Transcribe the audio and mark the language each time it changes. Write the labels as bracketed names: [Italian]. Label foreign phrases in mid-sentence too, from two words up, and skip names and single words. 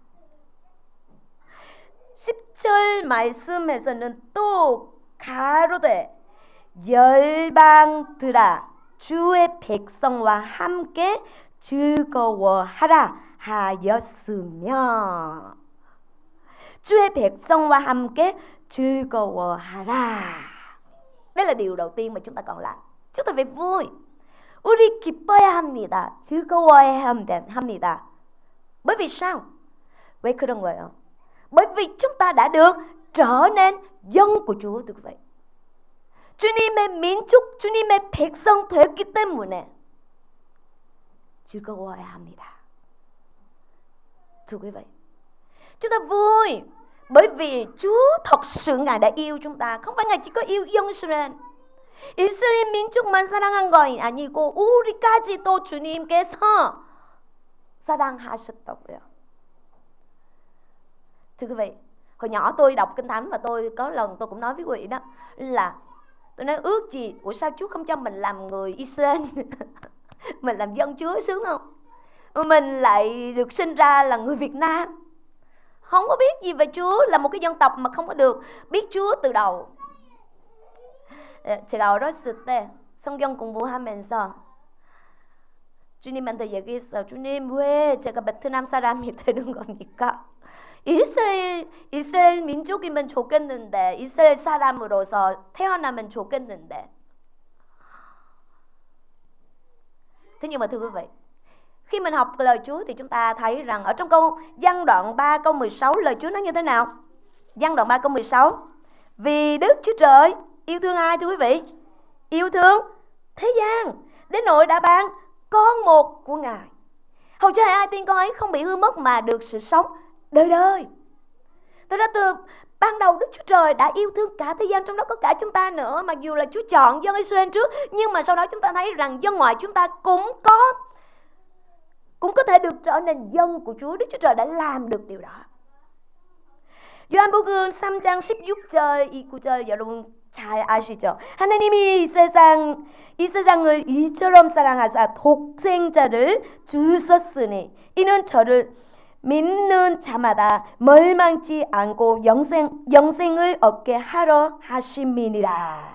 [Korean] 10절 말씀에서는 또 가로되 열방들아 주의 백성과 함께 즐거워하라 하였으며 주의 백성과 함께 즐거워하라. [Vietnamese] Đây là điều đầu tiên mà chúng ta cần làm. Chúng ta phải vui. [Korean] 우리 기뻐야 합니다. 즐거워야 합니다. [Vietnamese] Bởi vì sao? [Korean] 왜 그런 거예요? [Vietnamese] Bởi vì chúng ta đã được trở nên dân của Chúa, thưa quý vị. [Korean] 주님의 민족, 주님의 백성 되었기 때문에 즐거워야 합니다. [Vietnamese] Thưa quý vị, chúng ta vui bởi vì Chúa thật sự Ngài đã yêu chúng ta. không phải Ngài chỉ có yêu dân Israel. [Korean] 이스라엘 민족만 사랑한 것이 아니고 우리까지도 주님께서 사랑하셨다고요. [Vietnamese] Thưa quý vị, hồi nhỏ tôi đọc Kinh Thánh và tôi có lần tôi cũng nói với quý vị đó là tôi nói ước gì của sao Chúa không cho mình làm người Israel mình làm dân Chúa sướng không? Mình lại được sinh ra là người Việt Nam, không có biết gì về Chúa, là một cái dân tộc mà không có được biết Chúa từ đầu. [Korean] 제가 어렸을 때 성경 공부하면서 주님한테 얘기했어요. 주님, 왜 제가 베트남 사람이 되는 겁니까? 이스라엘 민족이면 좋겠는데, 이스라엘 사람으로서 태어나면 좋겠는데. [Vietnamese] Thế nhưng mà thưa quý vị, khi mình học lời Chúa thì chúng ta thấy rằng ở trong câu Giăng đoạn 3 câu 16 lời Chúa nói như thế nào? Giăng đoạn 3 câu 16. Vì Đức Chúa Trời yêu thương ai thưa quý vị? Yêu thương thế gian đến nỗi đã ban con một của Ngài, hầu cho ai tin con ấy không bị hư mất mà được sự sống đời đời. Thật ra từ ban đầu Đức Chúa Trời đã yêu thương cả thế gian, trong đó có cả chúng ta nữa. Mặc dù là Chúa chọn dân Israel trước, nhưng mà sau đó chúng ta thấy rằng dân ngoại chúng ta cũng có thể được trở nên dân của Chúa. Đức Chúa Trời đã làm được điều đó. [Korean] 요한복음 3장 16절 이 구절 여러분 잘 아시죠? 하나님이 이 세상을 이처럼 사랑하사 독생자를 주셨으니 이는 저를 믿는 자마다 멸망치 않고 영생을 얻게 하려 하심이니라.